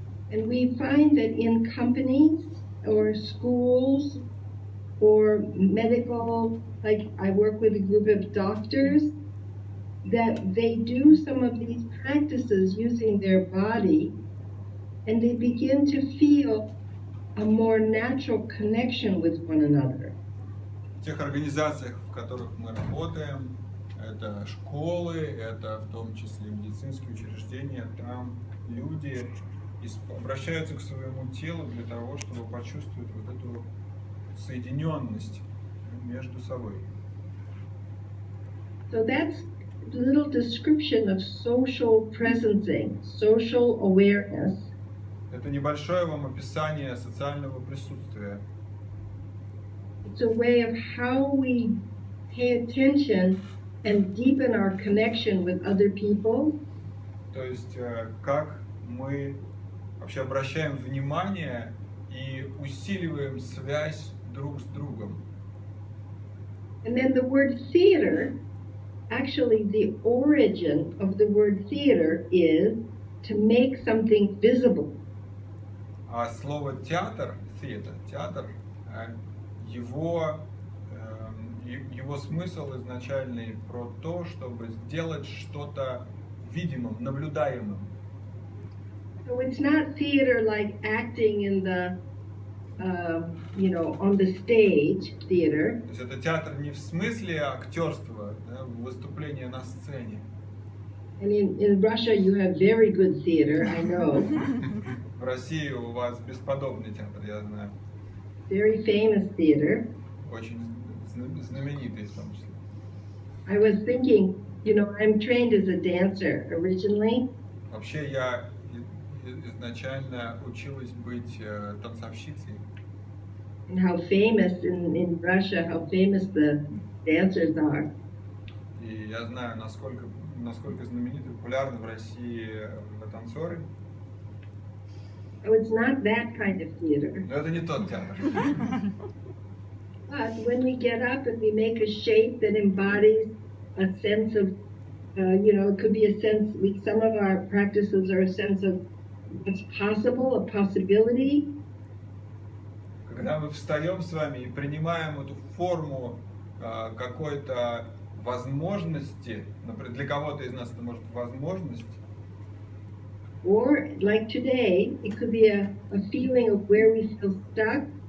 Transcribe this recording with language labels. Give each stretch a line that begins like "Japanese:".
English: And we find that in companies or schools or medical, like I work with a group of doctors, that they do some of these practices using their body, and they begin to feel a more natural connection with one another.
Russian: В тех организациях, в которых мы работаем, это школы, это в том числе медицинские учреждения, там люди обращаются к своему телу для того, чтобы почувствовать вот эту соединенность между собой.
English: So that's a little description of social presencing, social awareness.
Russian: Это небольшое вам описание социального присутствия.
English: It's a way of how we pay attention and deepen our connection with other people.
Russian: То есть как мы вообще обращаем внимание и усиливаем связь друг с другом.
English: And then the word theater, actually the origin of the word theater is to make something visible.
Russian: А слово театр, театр, его смысл изначальный про то, чтобы сделать что-то видимым, наблюдаемым.
English: So it's not theater like acting in the, on the stage theater.
Russian: То есть это театр не в смысле актерства, да, выступления на сцене.
English: And in Russia you have very good theater, I know.
Russian: В России у вас бесподобный театр, я знаю.
English: Very famous theater.
Russian: Очень знаменитый в том числе.
English: I was thinking, I'm trained as a dancer originally.
Russian: Вообще я изначально училась быть танцовщицей.
English: And how famous in Russia, how famous the dancers are.
Russian: И я знаю, насколько знамениты и популярны в России танцоры.
English: So it's not that kind of theater.
Russian: Но это не тот театр.
English: But when we get up and we make a shape that embodies a sense of, it could be a sense, some of our practices are a sense of what's possible, a possibility.
Russian: Когда мы встаем с вами и принимаем эту форму какой-то возможности, например, для кого-то из нас это может возможность.
English: Or like today, it could be a feeling of where we feel stuck.